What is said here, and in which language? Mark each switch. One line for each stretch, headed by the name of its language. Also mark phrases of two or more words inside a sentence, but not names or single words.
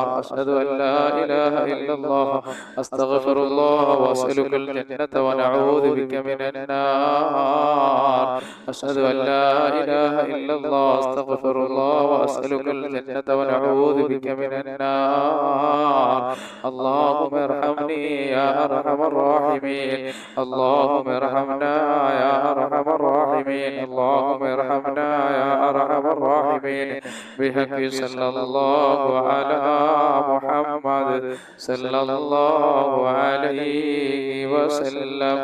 Arabic: أشهد أن لا إله إلا الله أستغفر الله وأسألك الجنة ونعوذ بك من النار. أشهد أن لا إله إلا الله أستغفر الله وأسألك الجنة ونعوذ بك من النار. اللهم ارحمني يا ارحم الراحمين. اللهم ارحمنا يا ارحم الراحمين. اللهم ارحمنا يا ارحم الراحمين بحق صلى الله على محمد صلى الله عليه وسلم.